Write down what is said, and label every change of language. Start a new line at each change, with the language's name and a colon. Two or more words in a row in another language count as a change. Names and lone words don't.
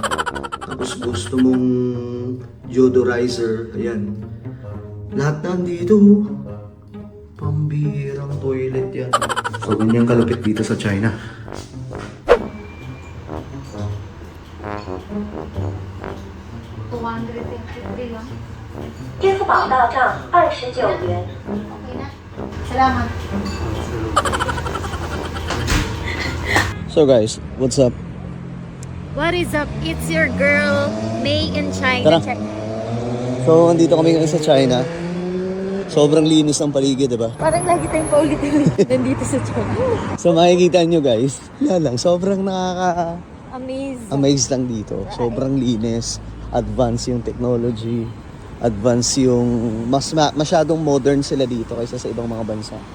Filipino: Tapos gusto mong deodorizer, ayan. Lahat na dito oh. Pambihirang toilet yan. So ganyan kalapit dito sa China. 253 lang.
Chinese: 支付宝到账29元。
Filipino: Okay na. Salamat.
English: So guys, what's up? What is up? It's your girl, May in China.
Filipino: Tara. So andito kami ngayon sa China. Sobrang linis ng paligid, diba? Parang lagi tayong paulit-ulit nandito sa China. So makikita nyo guys, lang, sobrang Amazing. amaze lang dito. Sobrang linis, advance yung technology, advance yung, masyadong modern sila dito kaysa sa ibang mga bansa.